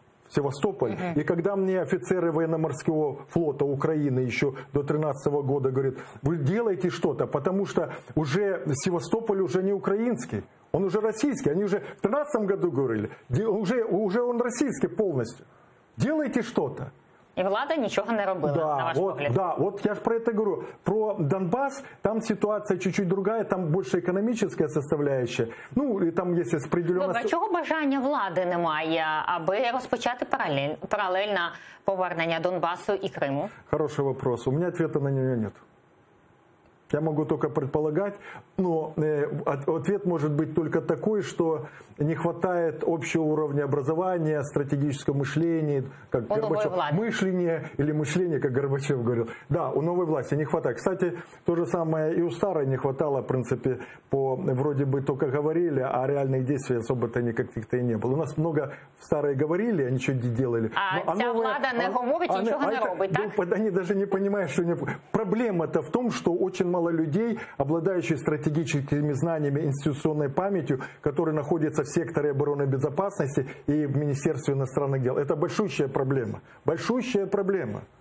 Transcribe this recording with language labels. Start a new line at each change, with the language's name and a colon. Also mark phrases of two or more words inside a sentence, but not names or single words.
Russian: И когда мне офицеры военно-морского флота Украины еще до 2013 года говорят, вы делаете что-то, потому что уже Севастополь уже не украинский, он уже российский. Они уже в 2013 году говорили, уже он российский полностью. Делайте что-то.
Ukrainian: І влада нічого не робила, на ваш погляд.
Russian: Да, вот я же про это говорю. Про Донбасс, там ситуация чуть-чуть другая, там больше экономическая составляющая. Ну, и там есть определенная...
Ukrainian: Добре, чого бажання влади немає, аби розпочати паралельно повернення Донбасу і Криму?
Russian: Хороший вопрос. У меня ответа на него нет. Я могу только предполагать, но ответ может быть только такой, что не хватает общего уровня образования, стратегического мышления, как Горбачев, мышление, как Горбачев говорил. Да, у новой власти не хватает. Кстати, то же самое и у старой не хватало, в принципе, вроде бы только говорили, а реальных действий особо-то никаких-то и не было. У нас много старые говорили, а ничего не делали.
Ukrainian: А ця влада не говорить, ничего не робить, так?
Russian: Они даже не понимают, что... Проблема-то в том, что очень мало людей, обладающих стратегическими знаниями, институционной памятью, которые находятся в секторе обороны и безопасности и в Министерстве иностранных дел. Это большущая проблема. Большущая проблема.